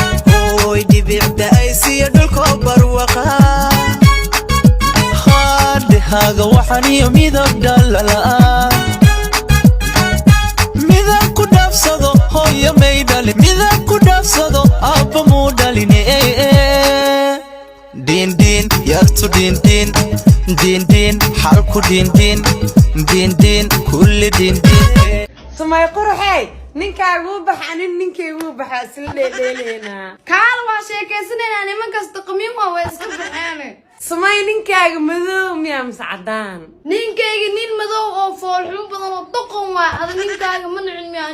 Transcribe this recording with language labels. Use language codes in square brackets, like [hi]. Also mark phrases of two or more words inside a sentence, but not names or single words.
[so] Hooy, dhibicda ay siyo dhulko barwaqa, haadhahaaga waxan iyo midab dhalalaha. Midab ku dhaafsado, hooyo may dhalin, midab ku dhaafsado, aabba muu dhalin, eh, eh. Din din, yartu din din, din din, xalku din din, din din, kulli din din, eh. Sumay quruxey, ninkaaga wuu baxa, nin ninkayga wuu baxa, isla dheedheeleynaa. Kaal waa sheekaysanaynaa, niman kasta qamiin waa way iska baxeen. Sumay ninkaaga madow miyaa mise caddaan? Ninkayga nin madow oo fool xun badan oo doqon waa, ada ninkaaga ma nicin miyaa?